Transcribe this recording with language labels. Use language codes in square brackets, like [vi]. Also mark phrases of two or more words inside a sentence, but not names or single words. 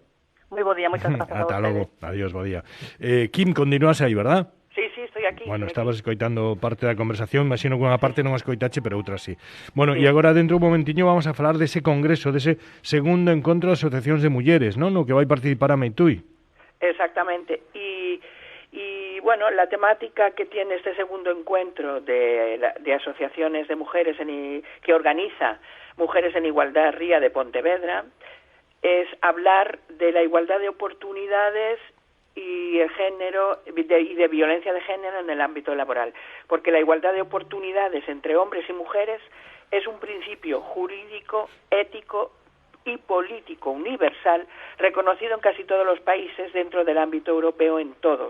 [gl] Moi bo día, moitas gracias a Ata vostedes. logo, adiós, bo día. Kim, continúas aí, verdad? [es] Sí, estoy aquí. [gl] Bueno, estabas escoitando parte da conversación, imagino que unha parte non a escoitache, pero outra sí. Bueno, e agora dentro un momentiño vamos a falar dese congreso, dese segundo encontro de asociacións de mulleres, non? No que vai participar a Meitui. [es] Exactamente. Y bueno, la temática que tiene este segundo encuentro de asociaciones de mujeres que organiza Mujeres en Igualdad Ría de Pontevedra es hablar de la igualdad de oportunidades y el género y de violencia de género en el ámbito laboral, porque la igualdad de oportunidades entre hombres y mujeres es un principio jurídico, ético y político universal reconocido en casi todos los países dentro del ámbito europeo, en todos.